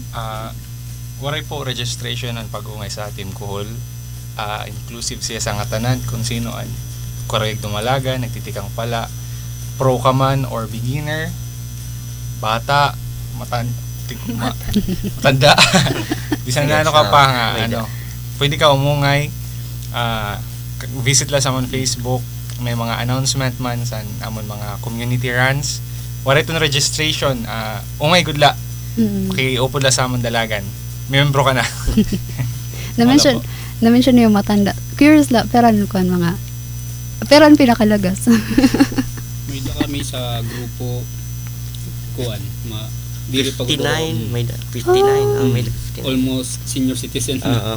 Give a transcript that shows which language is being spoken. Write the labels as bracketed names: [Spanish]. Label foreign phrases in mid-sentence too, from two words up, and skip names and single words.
[Waray] Waray po registration ang pag-ungay sa Team Kuhol. Inclusive siya sa ngatanan kung sino ang korek dumalaga, nagtitikang pala, pro ka man or beginner, bata, matanda. Bisan na ka pa nga, pwede ka umungay. Visit lang sa amon Facebook, may mga announcement man sa amon mga [English] community runs. [Waray] Wala itong registration, ungay good la. Okay, upod la sa amon dalagan. Membro ka na. Na-mention niyo matanda. Curious la, peran pinakalagas. May kami sa grupo kuan, diri pag 59, may 59, may 59. [English] Almost senior citizen na.